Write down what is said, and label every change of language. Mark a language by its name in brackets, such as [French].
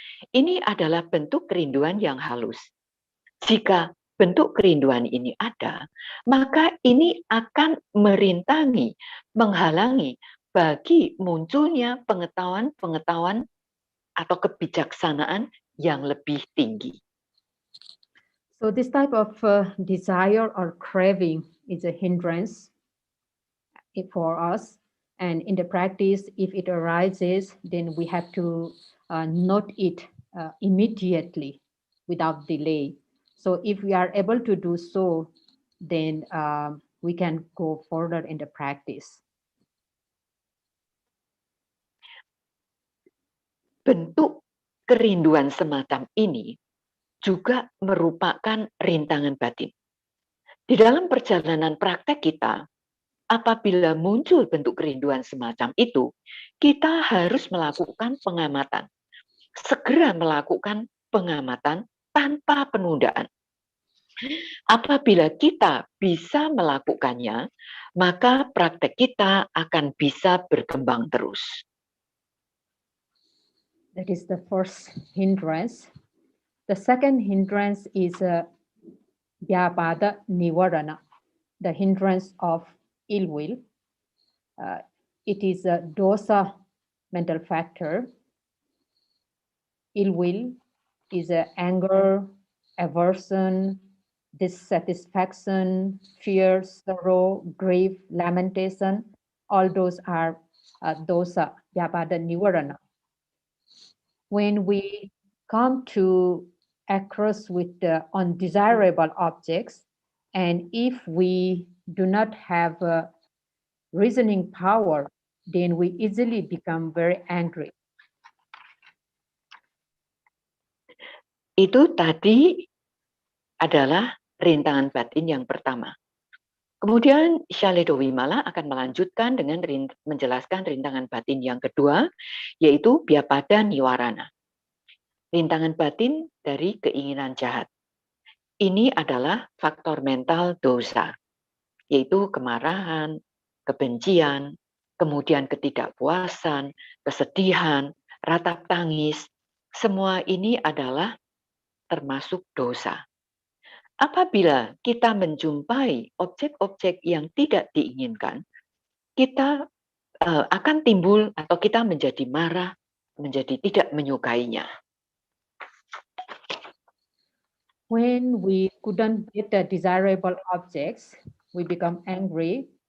[Indonesian] Ini adalah bentuk kerinduan yang halus. Jika bentuk kerinduan ini ada, maka ini akan merintangi, menghalangi bagi munculnya pengetahuan atau kebijaksanaan yang lebih tinggi. [English] So this type of desire or craving is a hindrance for us. And in the practice, if it arises, then we have to note it immediately without delay. So if we are able to do so, then we can go further in the practice. [Indonesian] Bentuk kerinduan semacam ini juga merupakan rintangan batin. Di dalam perjalanan praktek kita, apabila muncul bentuk kerinduan semacam itu, kita harus melakukan pengamatan. Segera melakukan pengamatan tanpa penundaan. Apabila kita bisa melakukannya, maka praktek kita akan bisa berkembang terus. [English] That is the first hindrance. The second hindrance is Vyapada Nivarana, the hindrance of ill will. It is a dosa mental factor. Ill will is anger, aversion, dissatisfaction, fear, sorrow, grief, lamentation. All those are dosa, Vyapada Nivarana. When we come to across with the undesirable objects, and if we do not have reasoning power, then we easily become very angry. [Indonesian] Itu tadi adalah rintangan batin yang pertama. Kemudian Shaledo Vimala akan melanjutkan dengan menjelaskan rintangan batin yang kedua, yaitu Vyapada Niwarana. Rintangan batin dari keinginan jahat. Ini adalah faktor mental dosa, yaitu kemarahan, kebencian, kemudian ketidakpuasan, kesedihan, ratap tangis. Semua ini adalah termasuk dosa. Apabila kita menjumpai objek-objek yang tidak diinginkan, kita akan timbul atau kita menjadi marah, menjadi tidak menyukainya. [English] When we couldn't get the desirable objects, we become angry.